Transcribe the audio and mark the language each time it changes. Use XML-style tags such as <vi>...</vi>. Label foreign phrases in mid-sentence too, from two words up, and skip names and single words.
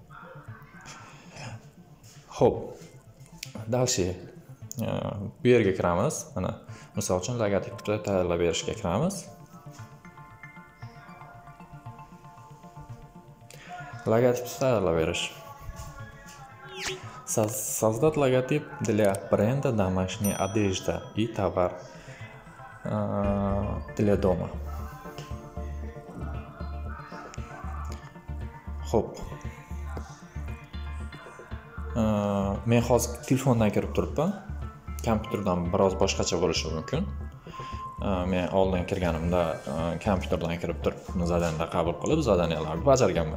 <uz>Xo'p. Dalshi bu yerga kiramiz. Mana misol uchun logotipni tayyorlab berishga kiramiz. Логотип tayyorlab berish.</uz> <ru>Создать логотип для бренда домашняя одежда и товар для дома.</ru> <uz>Xo'p. Men hozir telefondan kirib turibman. Kompyuterdan biroz boshqacha bo'lishi mumkin. Men oldin kirganimda kompyuterdan kirib turib zadaniyalar qabul qilib, zadaniyalarni bajarganman.</uz>